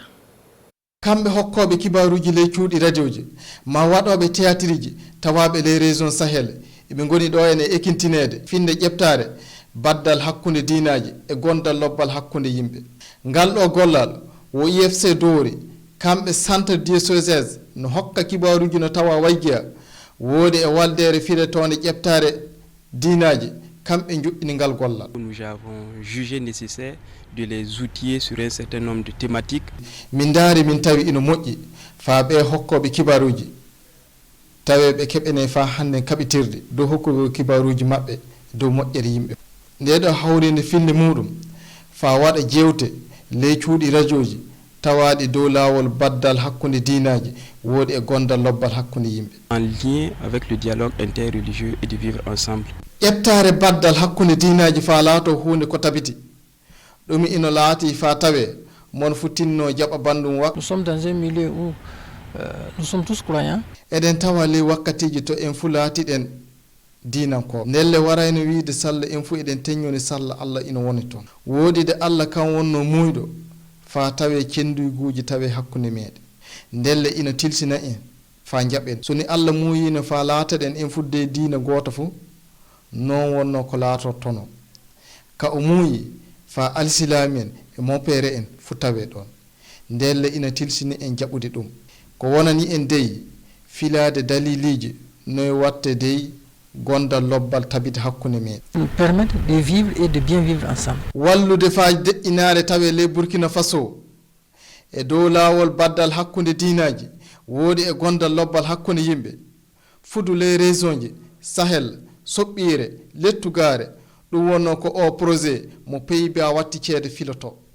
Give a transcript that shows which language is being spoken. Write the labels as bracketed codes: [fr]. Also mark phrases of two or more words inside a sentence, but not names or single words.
[ff] kamɓe hokkoɓe kibaruji ley cuuɗi radio ji ma waɗoɓe théâtre ji tawaɓe ley région sahel eɓe goni ɗo ene ekintinede finde ƴeftare baddal hakkude diinaji e gondal lobbal hakkude yimɓe ngal ɗo gollal wo IFC doori kamɓe [fr] centre diocésaire [ff] no hokka kibaruji no tawa waygiya woodi e waldere filetone ƴeftare diinaji kamɓe joƴƴini ngal gollal. [fr] Nous avons jugé nécessaire de les outiller sur un certain nombre de thématiques. [ff] min daari min tawi ino moƴƴi fa ɓe hokkoɓe kibaruji tawe ɓe keɓene fa hannde kaɓitirde dow hokkugo kibaruji maɓɓe dow moƴƴere yimɓe ndeɗo hawrinde finde muɗum fa waɗa jewte ley cuuɗi radio ji tawaɗi dow laawol baddal hakkude diinaji woodi e gondal lobbal hakkude yimɓe [fr] En lien avec le dialogue interreligieux et de vivre ensemble. [ff] ƴeftare baddal hakkude diinaji fa laato hunde ko tabiti ɗum ino laati fa tawe mon futtinno jaɓa bandum wa. [fr] Nous sommes dans un milieu où nous sommes tous croyants. [ff] eɗen tawa ley wakkatiji to en fu laatiɗen dinanko ndelle warayno wiide sallah en fu eɗen teññoni sallah Allah ina woni toon woodide Allah kan wonno muyɗo fa tawe cenduyguji tawe hakkude meɗen ndelle ina tilsina en fa jaɓen soni Allah muyino fa laataɗen en fudde diina goto fu non wonno ko laatortono ka o muuyi fa alsilami en e monpere en fu tawe ɗon ndelle ina tilsini en jaɓude ɗum ko wonani en dey filade daliliji noye watte dey gondal lobbal tabita hakkude meɗen [fr] Nous permettent de vivre et de bien vivre ensemble. [ff] wallude fa deƴƴinare tawe ley Burkina Faso e dow laawol baddal hakkude diinaji woodi e gondal lobbal hakkude yimɓe fudu ley région ji Sahel soɓɓire lettugare ɗum wonno ko o projet mo pays-bas watti ceede filoto